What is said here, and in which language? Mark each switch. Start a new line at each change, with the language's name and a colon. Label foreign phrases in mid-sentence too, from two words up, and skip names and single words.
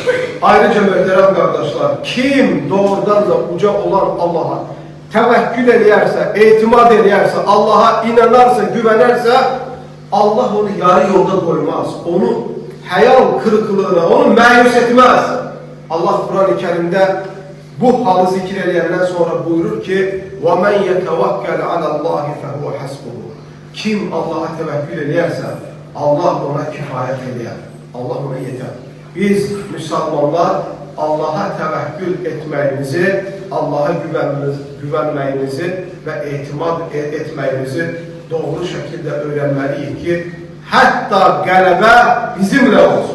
Azerbaijani: Ayrıca möhtərəm qardaşlar, kim doğrudan da uca olan Allah'a təvəkkül edərsə, etimad edərsə, Allah'a inanarsa, güvənərsə, Allah onu yarı yolda qoymaz. Onu həyal kırıklığına, onu məyus etməz. Allah Kur'an-ı Kerimdə bu halı zikir edəndən sonra buyurur ki:
Arabic: وَمَنْ يَتَوَكَّلْ عَلَى اللّٰهِ فَهُوَ حَسْبُهُ.
Turkish: Kim Allah'a tevekkül ederse Allah ona kifayet eder. Allah ona yeter.
Azerbaijani: Biz Müslümanlar Allah'a tevekkül etməyimizi, Allah'a güvenməyimizi və etimad etməyimizi doğru şekilde öğrenmeliyik ki hatta qələbə bizimle olsun.